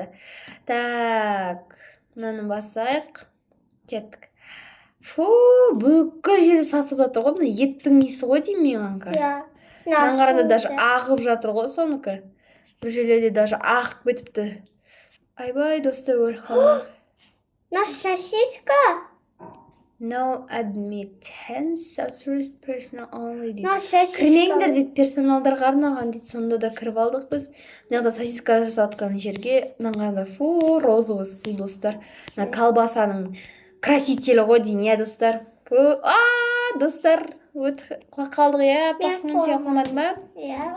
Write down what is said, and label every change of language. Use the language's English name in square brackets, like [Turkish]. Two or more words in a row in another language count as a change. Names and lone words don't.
[Kazakh] Так, мынаны басайық, кеттік. Бүкіл жерде сасып жатыр ғой, мына еттің иісі ғой деймін, маған кажется. Мына қараңдар, даже ағып жатыр ғой соныкі. Бір жерлерде даже ағып кетіпті. Айбай, достар, өліп қалдық. Сосиска? [English] No admittance of tourist personnel only, [Kazakh] дейді. Кірмеңдер, дейді, персоналдарға арналған, дейді. Сонда да кіріп алдық біз. Мынада сосиска жасатқан жерге, мынада розовый су, достар. Мына колбасаның красителі ғой дейін, достар. Достар, өтіп қалдық, Пақсымен сүйе қалмадың ба?